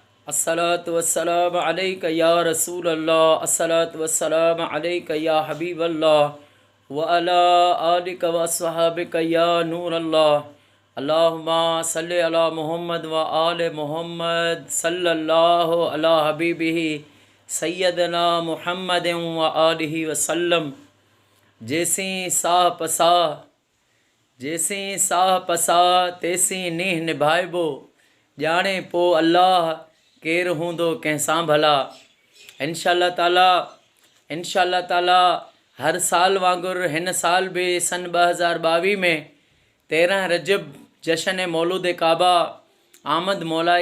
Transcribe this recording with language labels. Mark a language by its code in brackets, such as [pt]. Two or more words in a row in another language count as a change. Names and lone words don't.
[ar] الصلاة والسلام عليك يا رسول الله، الصلاة والسلام عليك يا حبيب الله، وعلى آلك وأصحابك يا نور الله. اللهم صل على محمد وآل محمد صلى الله على حبيبه سيدنا محمد وآله وسلم. [sd] जैसी साह पसा तेसी नीह निभाइबो, जाने पो अल्लाह केर हूंदो कंहिंसां भला। इंशाअल्लाह ताला हर साल वांगुरु हिन साल भी सन 2022 में 13 रजब जशन मौलूद काबा आमद मौलाए